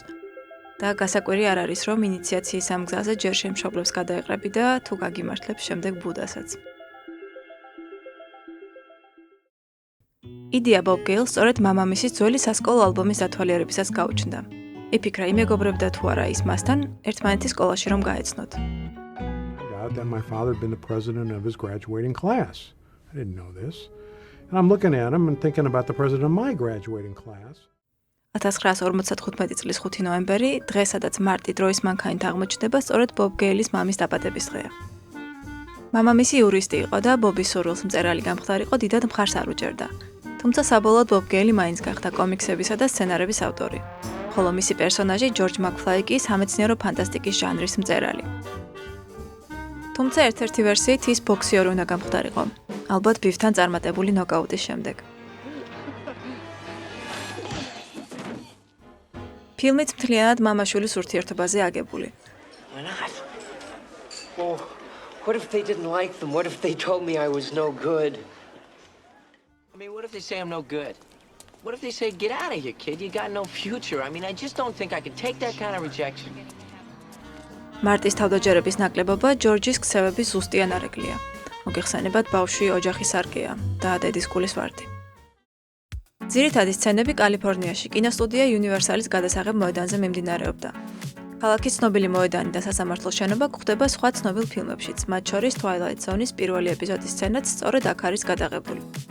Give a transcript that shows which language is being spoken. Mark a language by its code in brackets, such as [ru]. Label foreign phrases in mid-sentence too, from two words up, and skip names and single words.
[ka] და გასაკვირი არ არის, რომ ინიციაციის ამ გზაზე ჯერ შემშობლებს გადაეყრები და თუ გაგიმართლებს შემდეგ ბუდასაც. იდეა ბობ გეილს სწორედ მამამისის ძველი სასკოლო ალბომის დათვალიერებისას გაუჩნდა. იფიქრა იმეგობრებდა თუ არა ის მასთან ერთმანეთის სკოლაში რომ გაეცნოთ. [en] That my father had been the president of his graduating class. I didn't know this. And I'm looking at him and thinking about the president of my graduating class. [ka] 1955 წლის 5 ნოემბერი, დღე სადაც მარტი დროის მანქანით აღმოჩნდება, სწორედ ბობ გეილის მამის დაბადების დღეა. მამამისი იურისტი იყო და ბობის სურვილს მწერალი გამხდარიყო დიდად მხარს არ უჭერდა. თუმცა საბოლოოდ ბობ გეილი მაინც გახდა კომიქსებისა და სცენარების ავტორი. ხოლო მისი პერსონაჟი ჯორჯ მაკფლაი კი სამეცნიერო ფანტასტიკის ჟანრის მწერალი. თუმცა ერთ-ერთი ვერსიით ის ბოქსიორი უნდა გამხდარიყო, ალბათ ბიფთან წარმატებული ნოკაუტის შემდეგ. ფილმიც მთლიანად მამაშვილის ურთიერთობაზე აგებული. [en] Why not? Well, what if they didn't like them? What if they told me I was no good? I mean, what if they say I'm no good? What if they say, get out of here, kid, you got no future? I mean, I just don't think I can take that kind of rejection. [ka] მარტის თავდაჯერების ნაკლებობა ჯორჯის ქცევების ზუსტი ანარეკლია. მოგეხსენებათ ბავშვი ოჯახის სარკეა და დედის გულის ვარდი. ძირითადი სცენები კალიფორნიაში, კინოსტუდია Universal-ის გადასაღებ მოედანზე მიმდინარეობდა. ქალაქის ცნობილი მოედანი და სასამართლო შენობა გვხვდება სხვა ცნობილ ფილმებშიც, მათ შორის Twilight Zone-ის პირველი ეპიზოდის სცენაც სწორედ აქ არის გადაღებული.